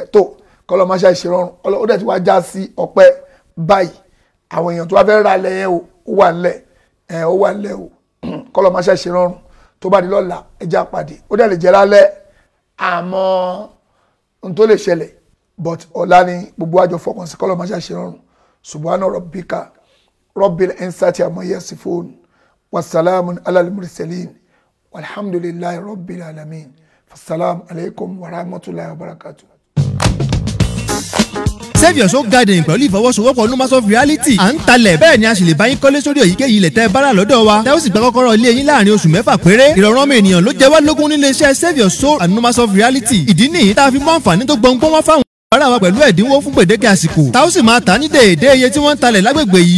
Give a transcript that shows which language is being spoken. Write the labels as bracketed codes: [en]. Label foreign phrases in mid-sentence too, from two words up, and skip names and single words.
[yo] tó kọ́lọ́ máa ṣe ìṣèrọ̀rùn ó dẹ̀ ti wá já sí ọpẹ́ báyìí àwọn èèyàn tó wá fẹ́ ra ilẹ̀ yẹn ó wà nílẹ̀ o kọ́lọ́ máa ṣe ìṣèrọ̀rùn tó bá di lọ́la ẹja pàdé ó dẹ̀ lè jẹ́ lálẹ́ àmọ́ n tó lè ṣẹlẹ̀ but ọ̀la ni gbogbo àjọ fọkàn sí kọ́lọ́ máa ṣe ìṣèrọ̀rùn [ar] سبحان ربك رب العزة عما يصفون وسلام على المرسلين والحمد لله رب العالمين. السلام عليكم ورحمة الله وبركاته. [yo] Save Your Soul Garden pẹ̀lú ìfọwọ́sowọ́pọ̀ Numas of Reality à ń talẹ̀ bẹ́ẹ̀ ni a sì lè bá yín kọ́lé sórí èyíkéyìí ilẹ̀ tẹ́ bára lọ́dọ̀ wa tẹ́ ó sì gba kọ́kọ́rọ́ ilé yín láàrin oṣù 6 péré. Ìrọ̀rùn ọmọ ènìyàn ló jẹ́ wá lógún nílé iṣẹ́ Save Your Soul and Numas of Reality. Ìdí nìyí tá a fi mú àǹfààní tó gbọ̀ngbọ́n wá fáwọn ara wa pẹ̀lú ẹ̀dínwó fún gbèdéke àsìkò tá ó sì máa tà ní déédéé iye tí wọ́n ń talẹ̀ lágbègbè yìí.